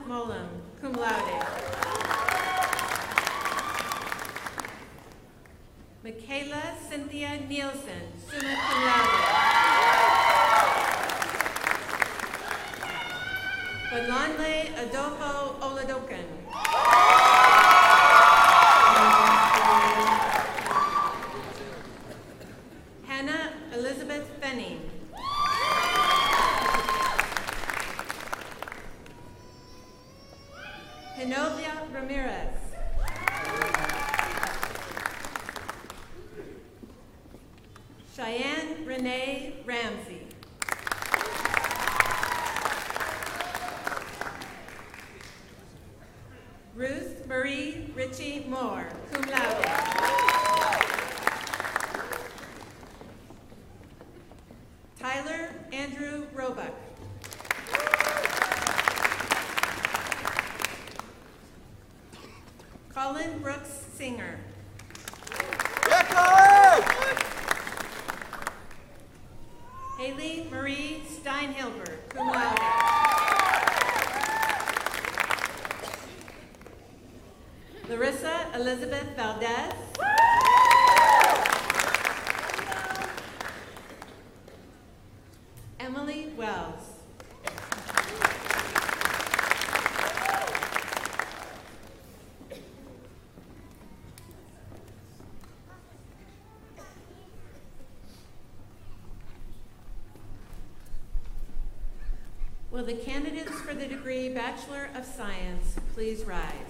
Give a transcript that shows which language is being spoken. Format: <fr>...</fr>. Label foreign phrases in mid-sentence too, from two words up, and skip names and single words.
<en>Mullen,</en> <la>cum laude.</la> <en>Michaela Cynthia Nielsen,</en> <la>summa cum laude.</la> <en>Badlanle Adolfo Oladokan. Hannah Elizabeth Fenning. Genovia Ramirez. Cheyenne Renee Ramsey. Ruth Marie Ritchie Moore,</en> <la>cum laude.</la> <en>Tyler Andrew Roebuck. Colin Brooks Singer. Haley Marie Steinhilbert,</en> <la>cum laude.</la> <en>Larissa Elizabeth Valdez. Emily Wells. Will the candidates for the degree Bachelor of Science please rise?</en>